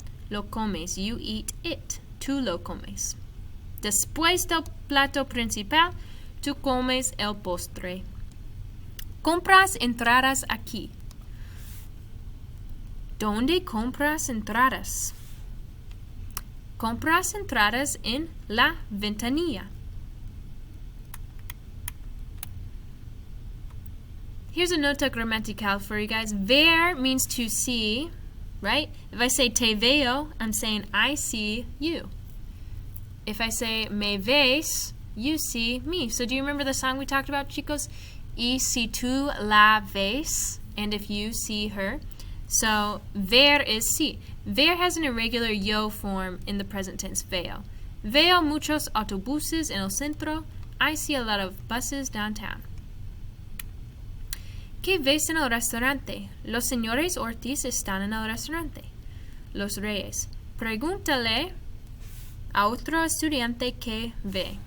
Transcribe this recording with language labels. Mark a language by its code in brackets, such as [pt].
[es] Lo comes, [en] you eat it. [es] Tú lo comes. Después del plato principal, tú comes el postre. Compras entradas aquí. ¿Dónde compras entradas? Compras entradas en la ventanilla. [en] Here's a [es] nota gramatical [en] for you guys. Ver means to see, right? If I say [es] te veo, [en] I'm saying I see you. If I say [es] me ves, [en] you see me. So do you remember the song we talked about, chicos? [es] Y si tú la ves, [en] and if you see her. So ver is see. Ver has an irregular yo form in the present tense, veo. [es] Veo muchos autobuses en el centro. [en] I see a lot of buses downtown. [es] ¿Qué ves en el restaurante? Los señores Ortiz están en el restaurante. Los Reyes. Pregúntale a otro estudiante qué ve.